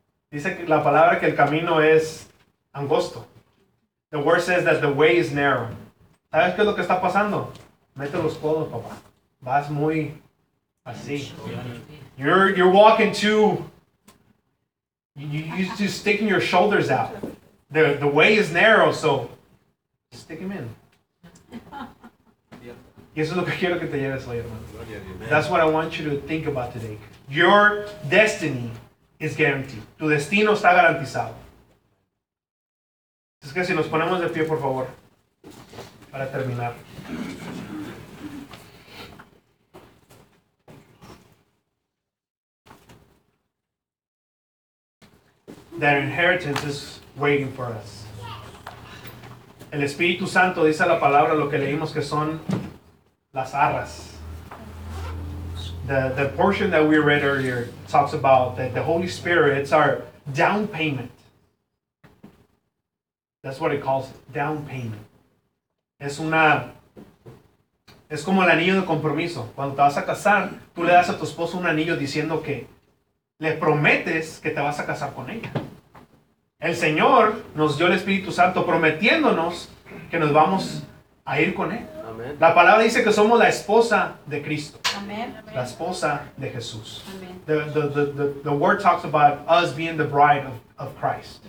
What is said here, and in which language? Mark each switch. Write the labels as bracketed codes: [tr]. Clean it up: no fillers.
[es] Dice que la palabra que el camino es angosto. [en] The word says that the way is narrow. [es] ¿Sabes qué es lo que está pasando? Mete los codos, papá. Vas muy... Así. [en] You're walking too. You used to sticking your shoulders out. The way is narrow, so stick him in. [es] Y eso es lo que quiero que te lleves hoy, hermano. [en] That's what I want you to think about today. Your destiny is guaranteed. [es] Tu destino está garantizado. Es que si nos ponemos de pie, por favor, para terminar. [en] That inheritance is waiting for us. [es] El Espíritu Santo dice la palabra, lo que leímos, que son las arras. [en] The portion that we read earlier talks about that the Holy Spirit, it's our down payment. That's what it calls it, down payment. [es] Es como el anillo de compromiso. Cuando te vas a casar, tú le das a tu esposo un anillo diciendo que le prometes que te vas a casar con ella. El Señor nos dio el Espíritu Santo prometiéndonos que nos vamos a ir con Él. Amén. La palabra dice que somos la esposa de Cristo. Amén. La esposa de Jesús. Amén. [en] The word talks about us being the bride of Christ.